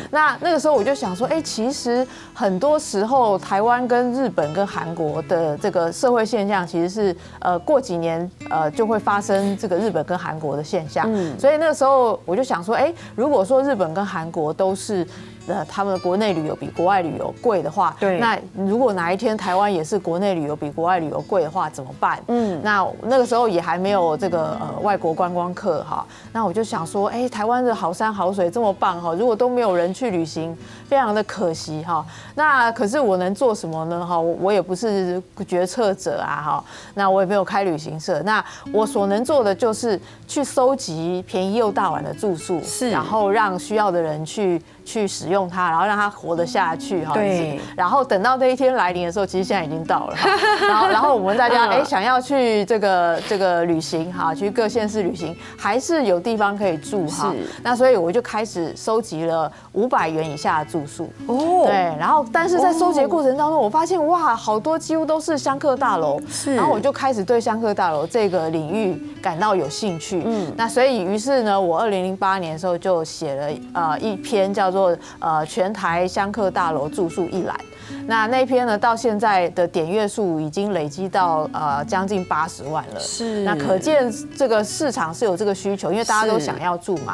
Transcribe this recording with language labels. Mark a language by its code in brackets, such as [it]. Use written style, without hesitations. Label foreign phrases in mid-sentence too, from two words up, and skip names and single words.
[zh] 那個時候我就想說，其實很多時候台灣跟日本跟韓國的這個社會現象，其實是過幾年就會發生這個日本跟韓國的現象。所以那個時候我就想說，如果說日本跟韓國都是他們的國內旅遊比國外旅遊貴的話，那如果哪一天台灣也是國內旅遊比國外旅遊貴的話，怎麼辦？那個時候也還沒有這個外國觀光客哈，那我就想說，台灣的好山好水這麼棒哈，如果都沒有人去旅行，非常的可惜哈。那可是我能做什麼呢？哈，我也不是決策者啊哈，那我也沒有開旅行社，那我所能做的就是去收集便宜又大碗的住宿，然後讓需要的人去使用它，然後讓它活得下去哈。對。然後等到那一天來臨的時候，其實現在已經到了哈。然後我們大家想要去這個旅行哈，去各縣市旅行，還是有地方可以住哈。那所以我就開始收集了500元以下的住宿。對。然後但是在收集的過程當中，我發現哇，好多幾乎都是香客大樓。是。然後我就開始對香客大樓這個領域感到有興趣。那所以於是呢，我2008年的時候就寫了一篇叫做做全台香客大楼住宿一览。那篇呢，到现在的点阅数已经累积到将近80万了。是，那可见这个市场是有这个需求，因为大家都想要住嘛。